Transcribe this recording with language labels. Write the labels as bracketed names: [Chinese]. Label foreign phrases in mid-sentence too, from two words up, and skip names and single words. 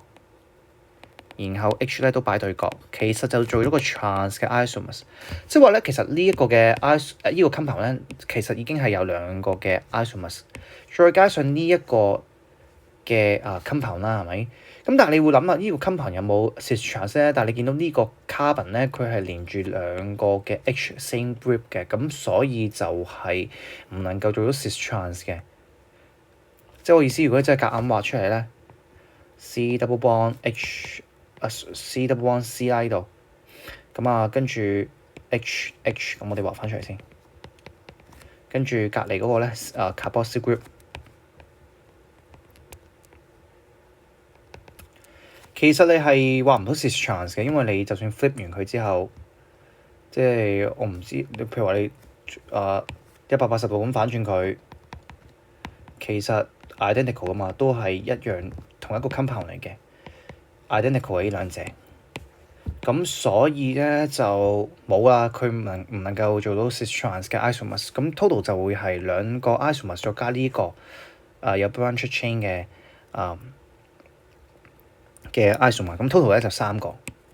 [Cantonese] 然後 H 咧都擺對角，其實就做咗個 trans 嘅 isomers， 即係話咧，其實呢一個嘅呢個 compound 咧，其實已經係有兩個嘅 isomers， 再加上呢一個嘅compound 啦，係咪？咁但係你會諗啦，呢個 compound 有冇 [English] cis trans [Cantonese] 咧？但係你見到呢個 carbon 咧，佢係連住兩個嘅 H [English] same group [Cantonese] 嘅，咁所以就係唔能夠做到 [English] cis trans [Cantonese] 嘅。即係我意思，如果真係夾硬畫出嚟咧 ， [English] C double bond H。 C double bond C [Cantonese] 啦呢度，咁跟住 H， 咁我哋畫翻出嚟先。跟住隔離嗰個咧 [English] carboxyl group， [Cantonese] 其實你係畫唔到 [English] cis trans [Cantonese] 嘅，因為你就算 flip 完佢之後，即係我唔知你譬如話你180度咁反轉佢，其實 identical 噶嘛，都係一樣同一個 compound 嚟嘅。identical 嘅呢兩隻，咁所以咧就冇啦，佢唔能夠做到 [English] cis trans [Cantonese] 嘅 isomers， 咁 total 就會係兩個 isomers 再加呢個有 [English] branch chain [Cantonese] 嘅isomer，咁 total 咧就3個。